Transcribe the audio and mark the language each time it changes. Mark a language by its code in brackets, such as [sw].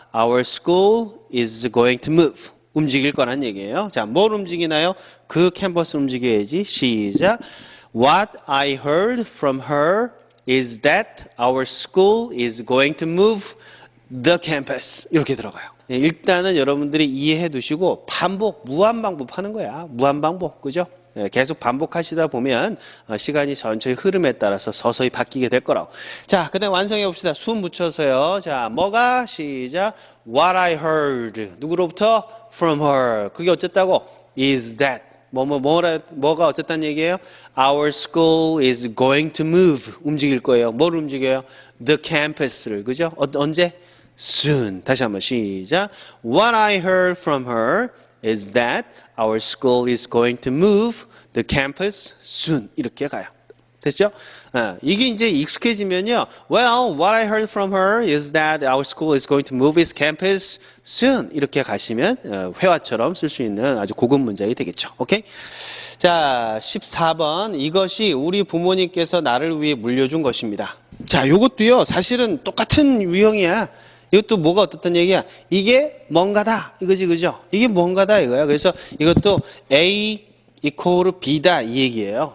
[en] Our school is going to move. [ko] 움직일 거란 얘기예요. 자, 뭘 움직이나요? 그 캠퍼스 움직여야지. 시작. [en] What I heard from her is that our school is going to move the campus. [ko] 이렇게 들어가요. 일단은 여러분들이 이해해 두시고 반복, 무한반복 하는 거야. 무한반복. 그죠? 계속 반복하시다 보면 시간이 천천히 흐름에 따라서 서서히 바뀌게 될 거라고. 자, 그 다음에 완성해 봅시다. 숨 붙여서요. 자, 뭐가? 시작. [en] What I heard. [ko] 누구로부터? [en] From her. [ko] 그게 어쨌다고? [en] Is that. [ko] 뭐가 어쨌다는 얘기예요? [en] Our school is going to move. [ko] 움직일 거예요. 뭘 움직여요? The campus를. 그죠? 언제? Soon. 다시 한번 시작. [en] What I heard from her is that our school is going to move the campus soon. [ko] 이렇게 가요. 됐죠? 이게 이제 익숙해지면요. [en] Well, what I heard from her is that our school is going to move its campus soon. [ko] 이렇게 가시면 회화처럼 쓸 수 있는 아주 고급 문장이 되겠죠. 오케이? 자, 14번. 이것이 우리 부모님께서 나를 위해 물려준 것입니다. 자, 요것도요. 사실은 똑같은 유형이야. 이것도 뭐가 어떻단 얘기야? 이게 뭔가다. 이거지, 그죠? 이게 뭔가다 이거야. 그래서 이것도 A 이코르 B다 이 얘기예요.